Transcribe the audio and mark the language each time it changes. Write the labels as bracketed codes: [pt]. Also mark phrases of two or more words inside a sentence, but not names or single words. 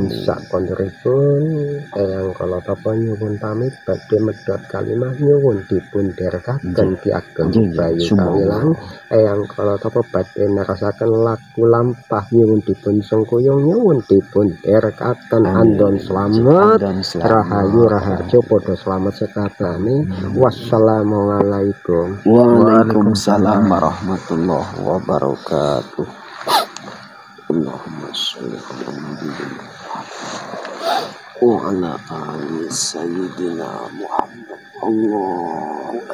[jv] Sakonduripun Eyang Kolotopo nyuwun pamit badhe medhot kalimah nyuwun dipun derekaken Ki Ageng Bayu Kawilang. Eyang Kolotopo badhe nerasaken laku lampah nyuwun dipun sengkuyung nyuwun dipun derekaken andon slamet rahayu raharjo padha slamet sekabehane. [ar] والسلام عليكم. وعليكم السلام ورحمة الله وبركاته. اللهم صل على محمد وعلى آل سيدنا محمد. Allahu